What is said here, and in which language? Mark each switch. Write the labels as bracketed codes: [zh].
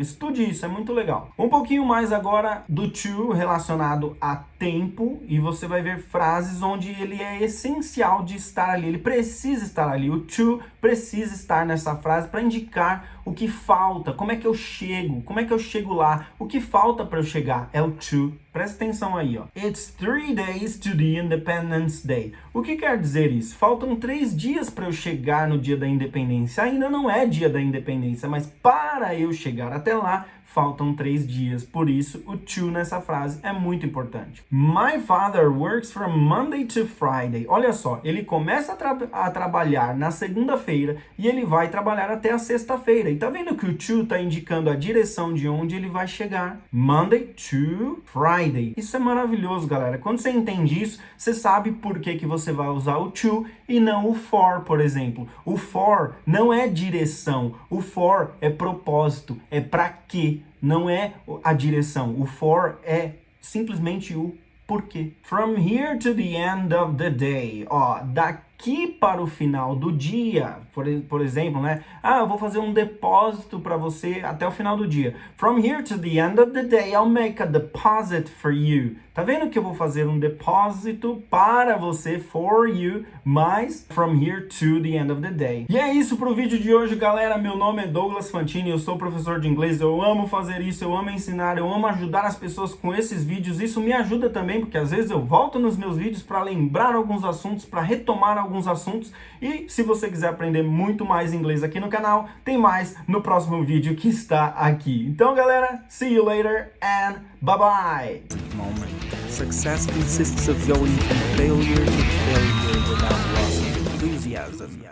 [pt] Estude isso, é muito legal. Um pouquinho mais agora do to relacionado a tempo e você vai ver frases onde ele é essencial de estar ali. Ele precisa estar ali. O to precisa estar nessa frase para indicar o que falta, como é que eu chego lá, o que falta para eu chegar é o to. Presta atenção aí, ó. [en] It's 3 days to the Independence Day. [pt] O que quer dizer isso? Faltam 3 dias para eu chegar no dia da independência. Ainda não é dia da independência, mas para eu chegar até lá, faltam 3 dias. Por isso, o to nessa frase é muito importante. [en] My father works from Monday to Friday. [pt] Olha só, ele começa a trabalhar na segunda-feira e ele vai trabalhar até a sexta-feira. E tá vendo que o to tá indicando a direção de onde ele vai chegar? [en] Monday to Friday. [pt] Isso é maravilhoso, galera. Quando você entende isso, você sabe por que você vai usar o to e não o for, por exemplo. O for não é direção. O for é propósito. É pra quê. Não é a direção. O for é simplesmente o porquê. [en] From here to the end of the day. [pt] Ó, daqui para o final do dia. Por exemplo, né? Eu vou fazer um depósito para você até o final do dia. [en] From here to the end of the day, I'll make a deposit for you. [pt] Tá vendo que eu vou fazer um depósito para você, [en] for you, [pt] mas [en] from here to the end of the day. [pt] E é isso pro vídeo de hoje, galera. Meu nome é Douglas Fantini, eu sou professor de inglês, eu amo fazer isso, eu amo ensinar, eu amo ajudar as pessoas com esses vídeos. Isso me ajuda também, porque às vezes eu volto nos meus vídeos para lembrar alguns assuntos, para retomar alguns assuntos. E se você quiser aprender muito mais inglês aqui no canal, tem mais no próximo vídeo que está aqui. Então, galera, [en] see you later and bye-bye! Success consists of going from failure to failure without loss of enthusiasm.